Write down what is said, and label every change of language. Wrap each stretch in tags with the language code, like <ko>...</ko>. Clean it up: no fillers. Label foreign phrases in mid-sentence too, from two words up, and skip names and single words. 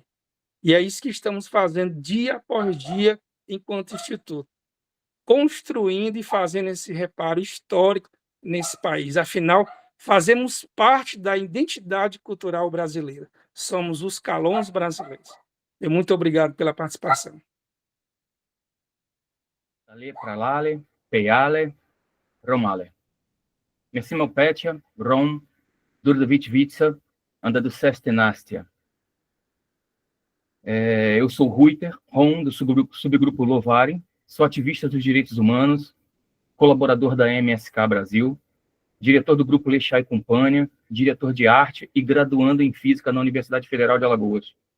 <pt>E é isso que estamos fazendo dia após dia enquanto Instituto, construindo e fazendo esse reparo histórico nesse país. Afinal, fazemos parte da identidade cultural brasileira. Somos os calons brasileiros. E muito obrigado pela participação.</pt> <rom>Dale, pralale, peiale, romale.</rom> <pt>Merci, meu Petia, Rom, Durdovich Vitsa, anda do Sestenastia. Eu sou Ruiter, Rom, do subgrupo Lovari, sou ativista dos direitos humanos, colaborador da MSK Brasil, diretor do grupo Lechá e Companhia, diretor de arte e graduando em física na Universidade Federal de Alagoas.</pt>